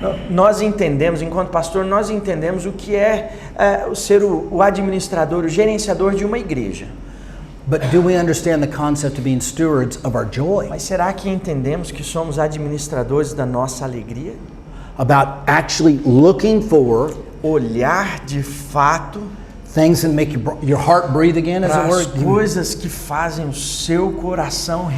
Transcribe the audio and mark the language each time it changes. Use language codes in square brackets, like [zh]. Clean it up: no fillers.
[pt] Nós entendemos, enquanto pastor, nós entendemos o que é ser o administrador, o gerenciador de uma igreja. [en] But do we understand the concept of being stewards of our joy? [pt] Mas será que entendemos que somos administradores da nossa alegria? [en] About actually looking for [pt] Olhar de fato [en] things that make your heart breathe again, as [pt] para [en] it [pt] as [en] were? [pt] coisas que fazem o seu coração